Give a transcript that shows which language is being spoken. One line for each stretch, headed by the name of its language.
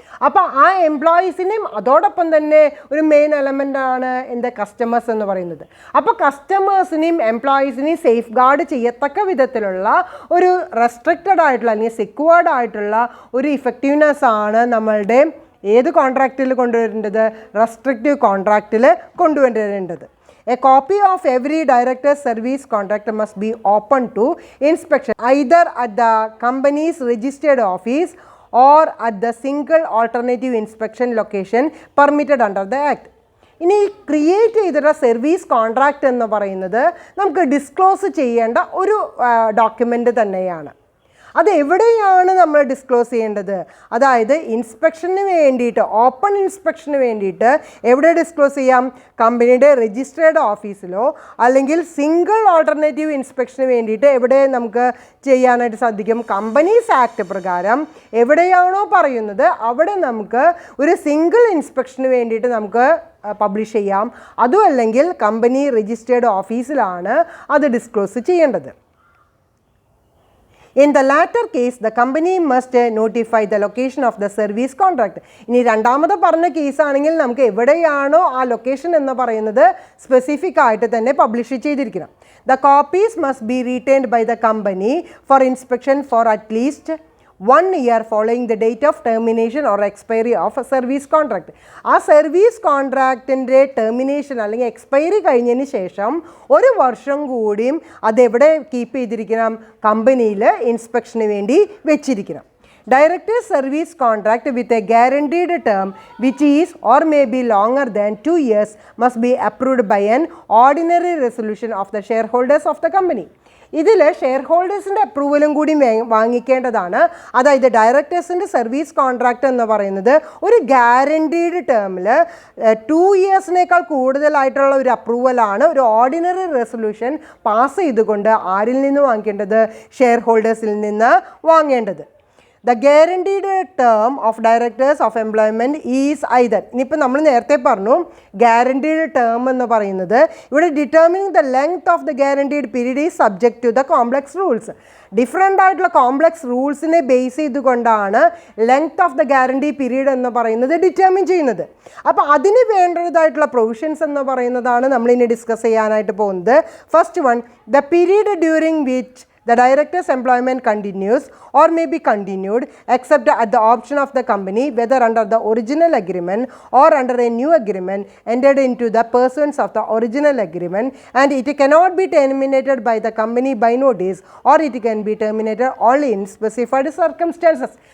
Malayalam: അപ്പോൾ ആ എംപ്ലോയീസിനെയും അതോടൊപ്പം തന്നെ ഒരു മെയിൻ എലമെൻ്റാണ് എൻ്റെ കസ്റ്റമേഴ്സ് എന്ന് പറയുന്നത്. അപ്പോൾ കസ്റ്റമേഴ്സിനെയും എംപ്ലോയീസിനെയും സേഫ് ഗാർഡ് ചെയ്യത്തക്ക വിധത്തിലുള്ള ഒരു റെസ്ട്രിക്റ്റഡ് ആയിട്ടുള്ള അല്ലെങ്കിൽ സെക്യൂർഡ് ആയിട്ടുള്ള ഒരു ഇഫക്റ്റീവ്നെസ് ആണ് നമ്മളുടെ ഏത് കോൺട്രാക്റ്റിൽ കൊണ്ടുവരേണ്ടത്? റെസ്ട്രിക്റ്റീവ് കോൺട്രാക്റ്റിൽ കൊണ്ടുവരേണ്ടത്.
English: A copy of every director's service contract must be open to inspection either at the company's registered office or at the single alternative inspection location permitted under the Act.
Malayalam: ഇനി create ചെയ്തിട്ടുള്ള service contract എന്ന് പറയുന്നത് നമുക്ക് disclose ചെയ്യേണ്ട ഒരു document തന്നെയാണ്. അത് എവിടെയാണ് നമ്മൾ ഡിസ്ക്ലോസ് ചെയ്യേണ്ടത്? അതായത് ഇൻസ്പെക്ഷന് വേണ്ടിയിട്ട്, ഓപ്പൺ ഇൻസ്പെക്ഷന് വേണ്ടിയിട്ട് എവിടെ ഡിസ്ക്ലോസ് ചെയ്യാം? കമ്പനിയുടെ രജിസ്ട്രേഡ് ഓഫീസിലോ അല്ലെങ്കിൽ സിംഗിൾ ഓൾട്ടർനേറ്റീവ് ഇൻസ്പെക്ഷന് വേണ്ടിയിട്ട് എവിടെ നമുക്ക് ചെയ്യാനായിട്ട് സാധിക്കും? കമ്പനീസ് ആക്ട് പ്രകാരം എവിടെയാണോ പറയുന്നത് അവിടെ നമുക്ക് ഒരു സിംഗിൾ ഇൻസ്പെക്ഷന് വേണ്ടിയിട്ട് നമുക്ക് പബ്ലിഷ് ചെയ്യാം. അതും അല്ലെങ്കിൽ കമ്പനി രജിസ്ട്രേഡ് ഓഫീസിലാണ് അത് ഡിസ്ക്ലോസ് ചെയ്യേണ്ടത്.
English: In the latter case, the company must notify the location of the service contract.
Malayalam: ഇനി രണ്ടാമത് പറഞ്ഞ കേസാണെങ്കിൽ നമുക്ക് എവിടെയാണോ ആ ലൊക്കേഷൻ എന്ന് പറയുന്നത് സ്പെസിഫിക് ആയിട്ട് തന്നെ പബ്ലിഷ് ചെയ്തിരിക്കണം.
English: The copies must be retained by the company for inspection for at least 1 year following the date of termination or expiry of a service contract.
Malayalam: ആ സർവീസ് കോൺട്രാക്റ്റിൻ്റെ ടെർമിനേഷൻ അല്ലെങ്കിൽ എക്സ്പയറി കഴിഞ്ഞതിന് ശേഷം 1 വർഷം കൂടിയും അതെവിടെ കീപ്പ് ചെയ്തിരിക്കണം? കമ്പനിയിൽ ഇൻസ്പെക്ഷന് വേണ്ടി വെച്ചിരിക്കണം.
English: Director's service contract with a guaranteed term which is or may be longer than 2 years must be approved by an ordinary resolution of the shareholders of the company.
Malayalam: ഇതിൽ ഷെയർ ഹോൾഡേഴ്സിൻ്റെ അപ്രൂവലും കൂടി വാങ്ങിക്കേണ്ടതാണ്. അതായത് ഡയറക്ടേഴ്സിൻ്റെ സർവീസ് കോൺട്രാക്റ്റ് എന്ന് പറയുന്നത് ഒരു guaranteed ടേമിൽ 2 ഇയേഴ്സിനേക്കാൾ കൂടുതലായിട്ടുള്ള ഒരു അപ്രൂവലാണ് ഒരു ഓർഡിനറി റെസൊല്യൂഷൻ പാസ് ചെയ്തുകൊണ്ട് ആരിൽ നിന്ന് വാങ്ങിക്കേണ്ടത്? ഷെയർ ഹോൾഡേഴ്സിൽ നിന്ന് വാങ്ങേണ്ടത്.
English: The guaranteed term of directors of employment is either,
Malayalam: ഇനിയിപ്പോൾ നമ്മൾ നേരത്തെ പറഞ്ഞു
English: guaranteed term
Malayalam: എന്ന് പറയുന്നത് ഇവിടെ
English: determining the length of the guaranteed period is subject to the complex rules.
Malayalam: Different ആയിട്ടുള്ള കോംപ്ലക്സ് റൂൾസിനെ ബേസ് ചെയ്തുകൊണ്ടാണ് length of the guarantee period എന്ന് പറയുന്നത് ഡിറ്റർമിൻ ചെയ്യുന്നത്. അപ്പോൾ അതിന് വേണ്ടതായിട്ടുള്ള പ്രൊവിഷൻസ് എന്ന് പറയുന്നതാണ് നമ്മളിനി ഡിസ്കസ് ചെയ്യാനായിട്ട് പോകുന്നത്.
English: First one, the period during which the director's employment continues or may be continued except at the option of the company, whether under the original agreement or under a new agreement entered into the pursuance of the original agreement, and it cannot be terminated by the company by notice, or it can be terminated only in specified circumstances.